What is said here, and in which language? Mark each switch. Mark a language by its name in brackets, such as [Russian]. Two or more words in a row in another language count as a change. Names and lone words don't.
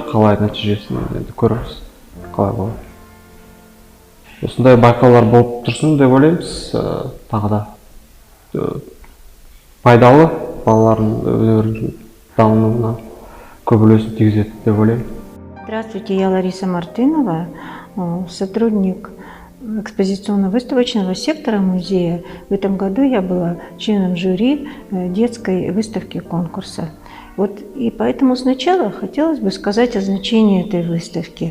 [Kazakh] Қалай нәтижесін енді көреміз. Қалай болады. Осындай байқаулар болып тұрсын деп ойлаймыз. Тағы да пайдалы балалардың өнерінің дамуына көп үлесін тигізеді деп ойлаймын. [Russian] Здравствуйте, я Лариса Мартынова, сотрудник экспозиционно-выставочного сектора музея. В этом году я была членом жюри детской выставки конкурса. Вот, и поэтому сначала хотелось бы сказать о значении этой выставки.